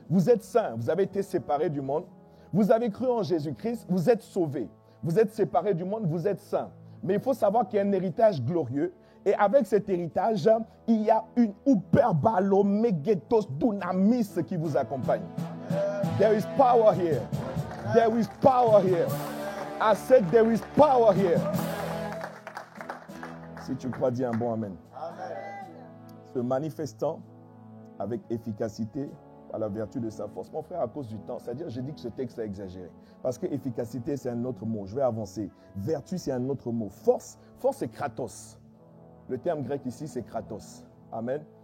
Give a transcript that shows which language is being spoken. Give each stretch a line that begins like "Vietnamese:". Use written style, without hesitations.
French: Vous êtes saints, vous avez été séparés du monde. Vous avez cru en Jésus-Christ, vous êtes sauvés. Vous êtes séparés du monde, vous êtes saints. Mais il faut savoir qu'il y a un héritage glorieux. Et avec cet héritage, il y a une hyperbalo mégatos dunamis qui vous accompagne.
English: There is power here. There is power here. I said there is power here.
French: Si tu crois, dis un bon amen. Amen. Se manifestant avec efficacité à la vertu de sa force. Mon frère, à cause du temps, c'est-à-dire, je dis que ce texte est exagéré. Parce que efficacité, c'est un autre mot. Je vais avancer. Vertu, c'est un autre mot. Force, c'est kratos. Le terme grec ici, c'est kratos. Amen.